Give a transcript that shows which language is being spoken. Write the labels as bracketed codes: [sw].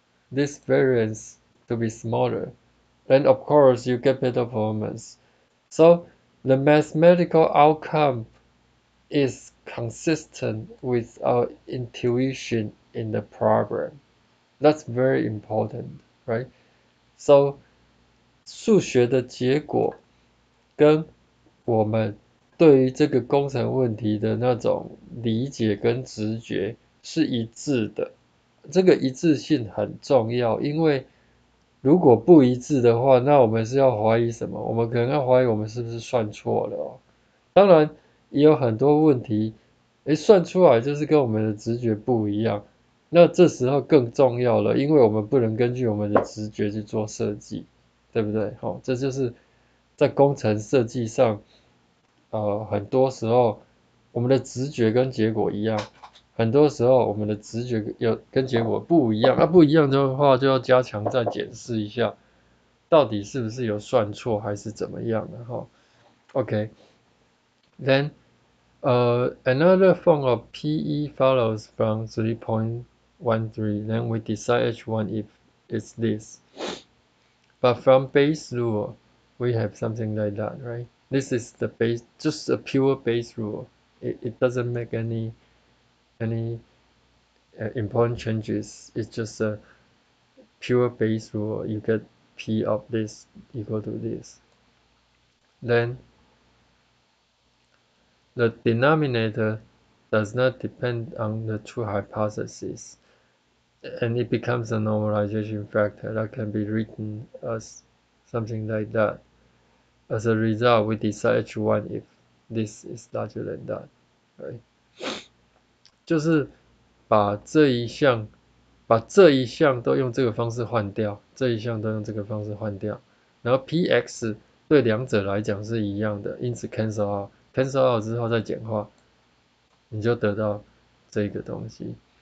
[en] This variance to be smaller. And of course, you get better performance. So the mathematical outcome is consistent with our intuition in the problem. That's very important, right? [zh] So 数学的结果跟我们对于这个工程问题的那种理解跟直觉是一致的。这个一致性很重要，因为如果不一致的话，那我们是要怀疑什么？我们可能要怀疑我们是不是算错了哦。当然也有很多问题，算出来就是跟我们的直觉不一样。那这时候更重要了，因为我们不能根据我们的直觉去做设计，对不对？好，这就是在工程设计上，很多时候我们的直觉跟结果一样，很多时候我们的直觉跟结果不一样，不一样的话就要加强再检视一下，到底是不是有算错还是怎么样的哈。 [en] OK， then another form of PE follows from 3.13. Then we decide H1 if it's this. But from base rule, we have something like that, right? This is the base, just a pure base rule. It doesn't make any important changes. It's just a pure base rule. You get P of this equal to this. Then the denominator does not depend on the true hypothesis, and it becomes a normalization factor that can be written as something like that. As a result, we decide H1 if this is larger than that, right? [zh] 就是把这一项都用这个方式换掉，这一项都用这个方式换掉，然后 px 对两者来讲是一样的，因此 cancel out，cancel out 之后再简化，你就得到这个东西。